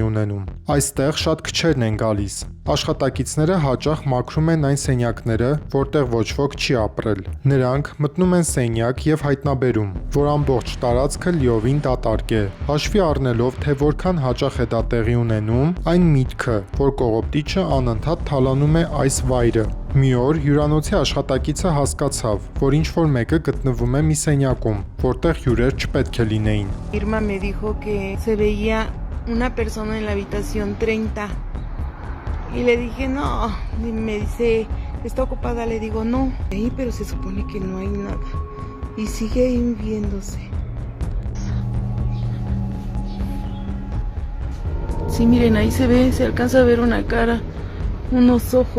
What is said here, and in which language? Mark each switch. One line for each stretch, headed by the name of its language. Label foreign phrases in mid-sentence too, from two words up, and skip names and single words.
Armenian: ունենում։ Այստեղ շատ քչերն են գալիս։ Աշխատակիցները հաճախ մաքրում են այն սենյակները, որտեղ ոչ ոք չի ապրել։ Նրանք մտնում են սենյակ եւ հայտնաբերում, որ ամբողջ տարածքը լիովին դատարկ է։ Հաշվի առնելով, թե որքան հաճախ է դա տեղի ունենում, այն միտքը, որ կողոպտիչը անընդհատ թալանում է այս վայրը։ Մի օր հյուրանոցի աշխատակիցը հասկացավ, որ ինչ-որ մեկը գտնվում է մի սենյակում, որտեղ հյուրեր չպետք է լինեին։
Spanish: Irma me dijo que se veía una persona en la habitación 30 y le dije no, y me dice está ocupada, le digo no, ahí pero se supone que no hay nada y sigue ahí viéndose. Sí, miren, ahí se ve, se alcanza a ver una cara, unos ojos.